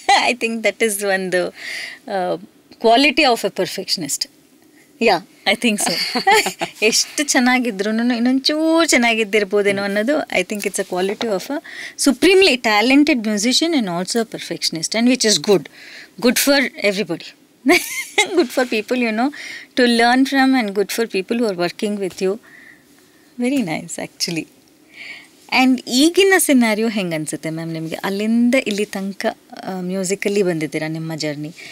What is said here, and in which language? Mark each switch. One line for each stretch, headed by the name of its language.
English: I think that is ಒಂದು quality of a perfectionist. Yeah, I think so.
Kannada: ಎಷ್ಟು ಚೆನ್ನಾಗಿದ್ರು ಇನ್ನೊಂಚೂರು ಚೆನ್ನಾಗಿದ್ದಿರ್ಬೋದೇನೋ ಅನ್ನೋದು
English: I think it's a quality of a supremely talented musician and also a perfectionist, and which is good for everybody. Good for people, to learn from, and good for people who are working with you. Very nice, actually.
Kannada: And ಈಗಿನ scenario ಹೆಂಗೆ ಅನಿಸುತ್ತೆ ma'am ನಿಮಗೆ? ಅಲ್ಲಿಂದ ಇಲ್ಲಿ ತನಕ musically ಬಂದಿದ್ದೀರಾ ನಿಮ್ಮ journey.